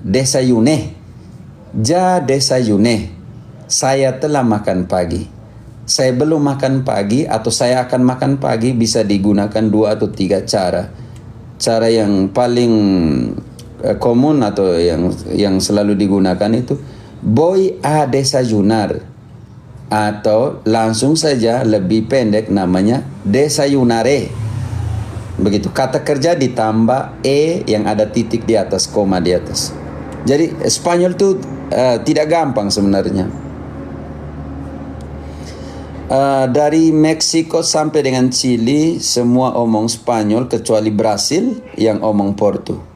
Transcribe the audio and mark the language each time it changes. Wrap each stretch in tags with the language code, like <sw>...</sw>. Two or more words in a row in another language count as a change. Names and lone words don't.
<es>Desayune. Ja desayune.</es> <id>Saya telah makan pagi. Saya belum makan pagi atau saya akan makan pagi bisa digunakan 2 atau 3 cara. Cara yang paling komun atau yang selalu digunakan itu</id> <es>voy a desayunar.</es> <id>Atau langsung saja lebih pendek namanya desayunare. Begitu, kata kerja ditambah yang ada titik di atas, koma di atas. Jadi Spanyol itu tidak gampang sebenarnya. Dari Meksiko sampai dengan Chili semua omong Spanyol kecuali Brasil yang omong Portu.</id>